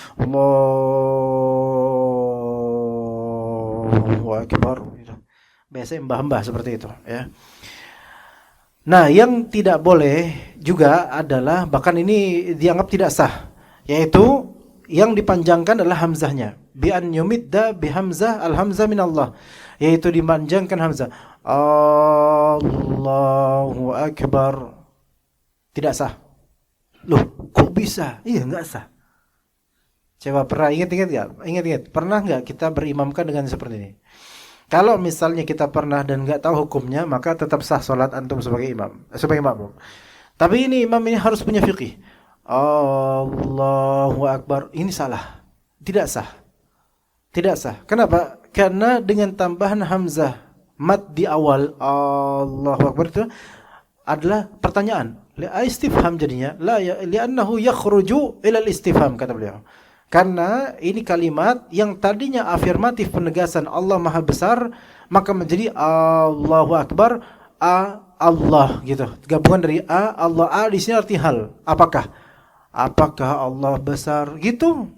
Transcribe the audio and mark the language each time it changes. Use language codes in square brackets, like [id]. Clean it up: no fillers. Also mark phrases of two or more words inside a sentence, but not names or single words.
[ar] الله أكبر. [id] Biasanya mbah-mbah seperti itu ya. Nah, yang tidak boleh juga adalah, bahkan ini dianggap tidak sah, yaitu yang dipanjangkan adalah hamzahnya. [ar] بأن يمد بهمزة الهمزة من الله, [id] yaitu dipanjangkan hamzah. [ar] الله أكبر. [id] Tidak sah. Loh, kok bisa? Iya, enggak sah. Coba pernah ingat-ingat enggak? Ingat-ingat, pernah enggak kita berimamkan dengan seperti ini? Kalau misalnya kita pernah dan nggak tahu hukumnya, maka tetap sah solat antum sebagai imam, sebagai makmum. Tapi ini imam ini harus punya fikih. [ar] الله أكبر, [id] ini salah, tidak sah, tidak sah. Kenapa? Karena dengan tambahan hamzah mad di awal [ar] الله أكبر [id] itu adalah pertanyaan. Istifham jadinya. [ar] لا لأنه يخرج إلى الاستفهام, [id] kata beliau. Karena ini kalimat yang tadinya afirmatif penegasan Allah Maha Besar, maka menjadi [ar] الله أكبر, [id] Allah gitu. Gabungan dari Allah, di sini arti hal. Apakah Allah besar gitu?